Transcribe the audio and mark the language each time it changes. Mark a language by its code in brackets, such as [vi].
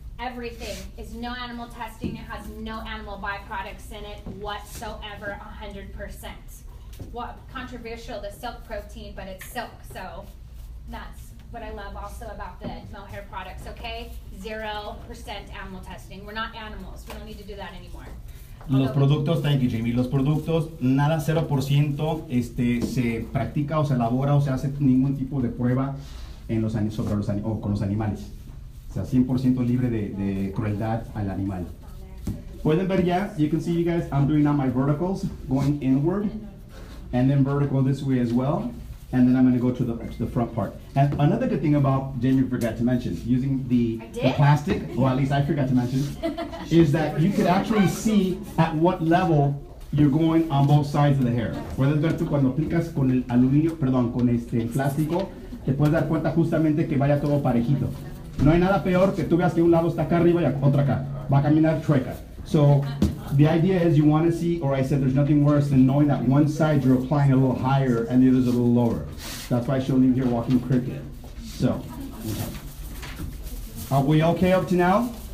[en] Everything is no animal testing. It has no animal byproducts in it whatsoever, 100%. What controversial, the silk protein, but it's silk. So that's what I love also about the Moehair products, okay? 0% animal testing. We're not animals. We don't need to do that anymore. [es] Los productos, [en] thank you Jamie, [es] los productos, nada 0% se practica o se elabora o se hace ningún tipo de prueba con los animales. O sea, 100% libre de crueldad al animal. Pueden ver ya, [en] you can see you guys, I'm doing now my verticals, going inward, and then vertical this way as well, and then I'm going to go to the front part. And another good thing about, Jamie forgot to mention, using the plastic, or at least I forgot to mention, is that you could actually see at what level you're going on both sides of the hair. [es] Puedes ver tú cuando aplicas con el aluminio, perdón, con el plástico, te puedes dar cuenta justamente que vaya todo parejito. No hay nada peor que tú veas que un lado está acá arriba y otro acá. Va a caminar chueca. [en] So, the idea is you want to see, or I said there's nothing worse than knowing that one side you're applying a little higher and the other's a little lower. That's why she'll leave here walking crooked. So, are we okay up to now?